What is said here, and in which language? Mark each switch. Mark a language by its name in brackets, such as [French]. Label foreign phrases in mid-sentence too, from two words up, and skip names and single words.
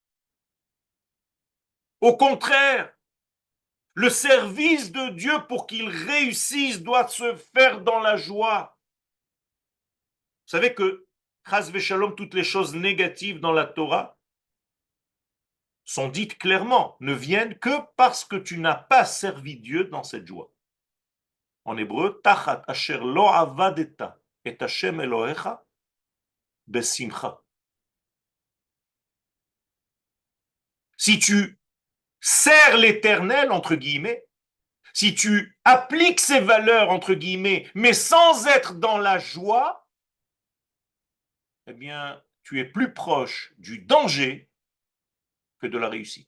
[French] Au contraire, le service de Dieu pour qu'il réussisse doit se faire dans la joie. Vous savez que, [Hebrew] חס ושלום, [French] toutes les choses négatives dans la Torah sont dites clairement, ne viennent que parce que tu n'as pas servi Dieu dans cette joie. En hébreu, [Hebrew] תחת אשר לא עבדת את השם אלוהיך בשמחה. [French] Si tu sers l'éternel, entre guillemets, si tu appliques ces valeurs, entre guillemets, mais sans être dans la joie, eh bien, tu es plus proche du danger que de la réussite.